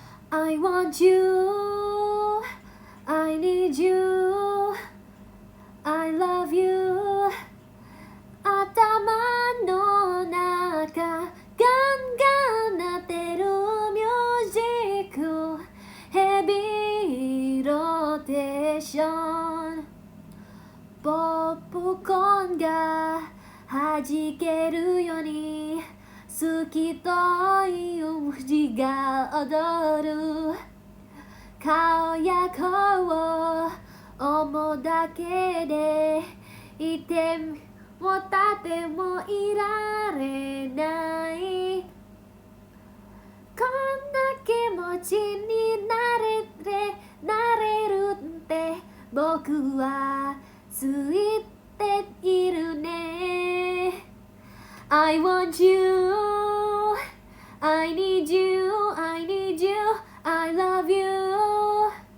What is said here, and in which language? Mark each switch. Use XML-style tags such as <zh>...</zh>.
<en>I want you, I need you, I love you.</en> <ja>頭の中ガンガン鳴ってるミュージック、ヘビーローテーション、ポップコーンが弾けるように好きという文字が踊る、顔や顔を思うだけでいても立ってもいられない、こんな気持ちになれるって僕はついているね。</ja> <en>I want you, I need you, I need you, I love you.</en>